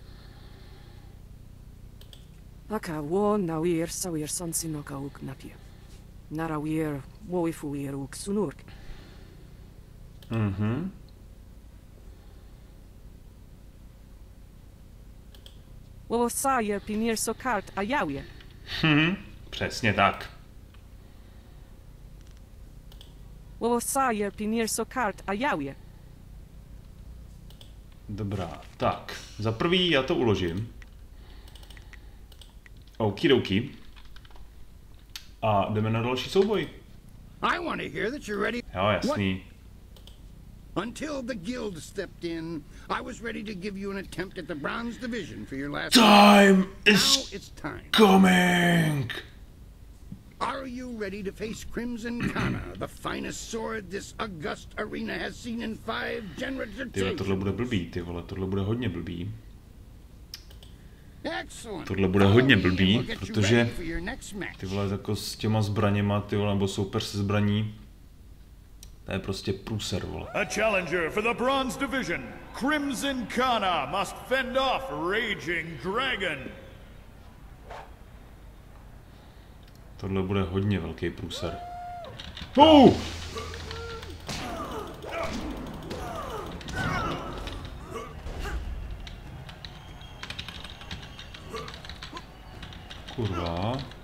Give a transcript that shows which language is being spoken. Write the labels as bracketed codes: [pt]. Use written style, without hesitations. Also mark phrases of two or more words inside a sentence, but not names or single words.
[cs] Aka wo nawir sawir sansinoka uknapie. Narawir woifuir uksunurk. Wo sayer pinir sokart ayawie. Přesně tak. Wo sayer pinir sokart ayawie. Dobrá, tak. Za prvý já to uložím. Okidoki. A jdeme na další souboj. Jo, jasný. [en] Until the guild stepped in, I was ready to give you an attempt at the bronze division for your last time is coming. Are you ready to face Crimson Kana, the finest sword this august arena has seen in 5 generations? [cs] Tyhle, tohle bude blbý, ty vole, tohle bude hodně blbý. Tohle bude hodně blbý, protože ty vole jako s těma zbraněma, ty vole, nebo soupeř se zbraní, to je prostě průser, vole. [en] A challenger for the bronze division, Crimson Kana must fend off Raging Dragon. [cs] Tohle bude hodně velký průser. Kurva.